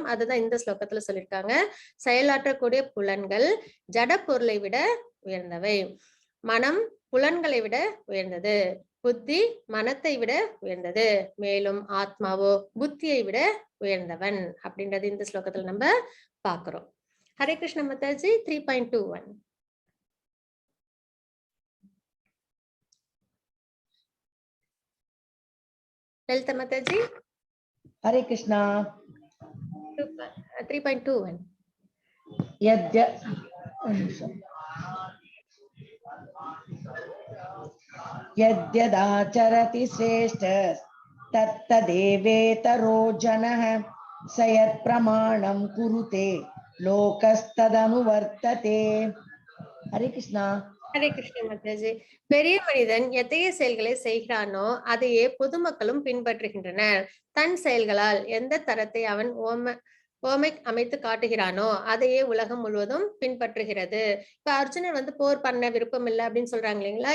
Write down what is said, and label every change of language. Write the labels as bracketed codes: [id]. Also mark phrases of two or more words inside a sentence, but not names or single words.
[ta] அதுதான் இந்த ஸ்லோகத்துல சொல்லியிருக்காங்க. செயலாற்றக்கூடிய புலன்கள் ஜட பொருளை விட உயர்ந்தவை, மனம் புலன்களை விட உயர்ந்தது, புத்தி மனத்தை விட உயர்ந்தது, மேலும் ஆத்மாவோ புத்தியை விட உயர்ந்தவன் அப்படின்றது இந்த ஸ்லோகத்துல நம்ம பாக்குறோம். [sa] हरे कृष्ण [ta] மாதாஜி. 3.21 லலிதா மாதாஜி. [sa] हरे कृष्णा. 3.21 यद्यदाचरति श्रेष्ठ तत्तदेवेतरो जनः स यत्प्रमाणं कुरुते लोकस्तदनुवर्तते. हरे कृष्णा. हरे कृष्ण माताजी. [ta] பெரிய மனிதன் எத்தகைய செயல்களை செய்கிறானோ அதையே பொதுமக்களும் பின்பற்றுகின்றனர். தன் செயல்களால் எந்த தரத்தை அவன் ஓமை அமைத்து காட்டுகிறானோ அதையே உலகம் முழுவதும் பின்பற்றுகிறது. இப்ப அர்ஜுனர் போர் பண்ண விருப்பம் இல்லை அப்படின்னு சொல்றாங்க இல்லைங்களா?